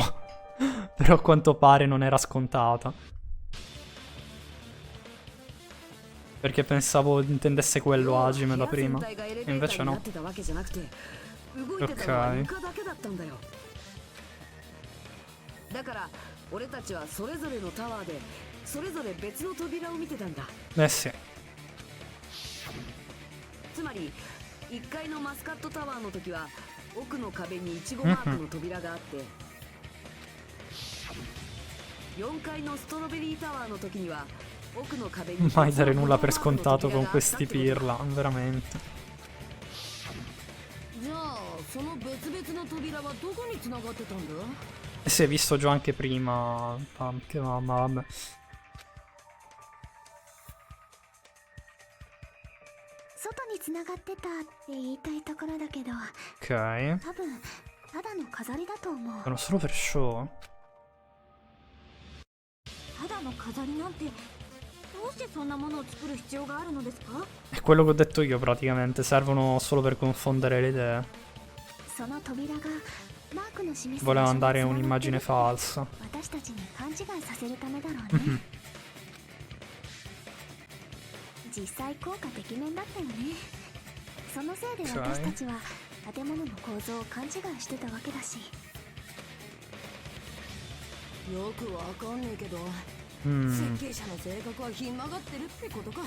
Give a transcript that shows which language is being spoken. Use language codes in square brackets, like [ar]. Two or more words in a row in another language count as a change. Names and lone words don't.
[it] Però a quanto pare non era scontata. Perché pensavo intendesse quello Hajime da prima. E invece no. Ok. Eh sì. [ja] つまり1階のマスカットタワーの時は奥の壁にイチゴマークの扉があって4階のストロベリータワーの時には奥の壁に [it] Mai dare nulla per scontato con questi pirla, veramente. [ja] じゃあその別々の扉はどこに繋がってたんだ？ [it] E si è visto già anche prima. Che mamma, vabbè. [ja] 外に繋がってたって言いたいところだけど、 Ok. 多分ただの飾りだと思う。 [it] Sono solo per show? [ja] ただの飾りなんてどうしてそんなものを作る必要があるのですか？ [it] È quello che ho detto io praticamente, servono solo per confondere le idee. [ja] その扉がマークの示す [it] Voleva andare un'immagine falsa. [ja] 私たちに勘違いさせるためだろうね。実際効果てきめんだったよね。そのせいで私たちは建物の構造を勘違いしてたわけだし。よくわかんねえけど、設計者の性格はひん曲がってるってことか。